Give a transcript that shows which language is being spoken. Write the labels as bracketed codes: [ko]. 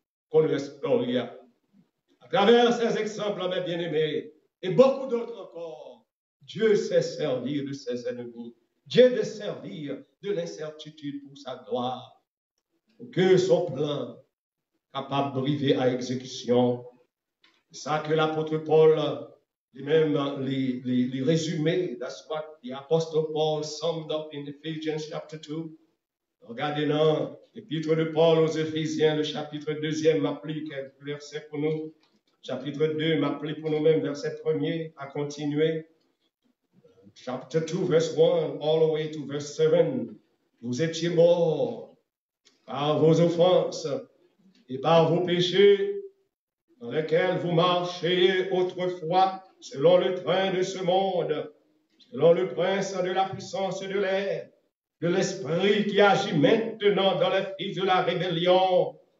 [fr] Connaissons l'histoire. À travers ces exemples, mes bien-aimés, et beaucoup d'autres encore, Dieu sait servir de ses ennemis. Dieu sait servir de l'incertitude pour sa gloire. Pour que son plan capable d'arriver à exécution. C'est ça que l'apôtre Paul, lui-même, les résumés. [en] That's what the apostle Paul summed up in Ephesians chapter 2. [fr] Regardez dans l'épître de Paul aux Éphésiens, le chapitre 2e, m'applique quelques versets pour nous. Chapitre 2, m'applique pour nous-mêmes, verset 1er, à continuer. [en] Chapter 2, verse 1, all the way to verse 7. [fr] Vous étiez morts par vos offenses et par vos péchés, dans lesquels vous marchiez autrefois, selon le train de ce monde, selon le prince de la puissance de l'air, de l'esprit qui agit maintenant dans les fils de la rébellion.